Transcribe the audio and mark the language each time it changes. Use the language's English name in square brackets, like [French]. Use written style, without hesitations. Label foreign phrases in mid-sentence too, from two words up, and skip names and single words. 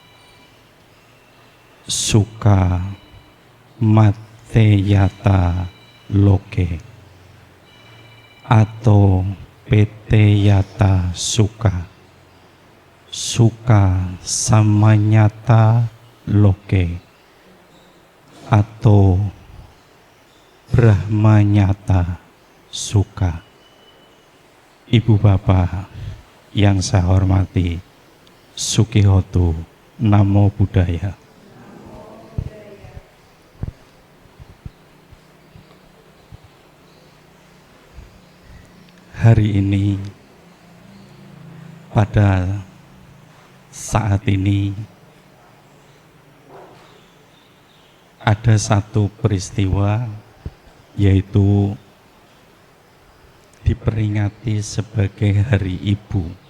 [Pali] Sukha mateyata loke atau peteyata sukha. Sukha samanyata loke atau brahmanyata sukha. [Indonesian] Ibu bapak yang saya hormati, [Pali] Sukihoto, Namo Buddhaya. [Indonesian] Hari ini, pada saat ini, ada satu peristiwa, yaitu diperingati sebagai Hari Ibu.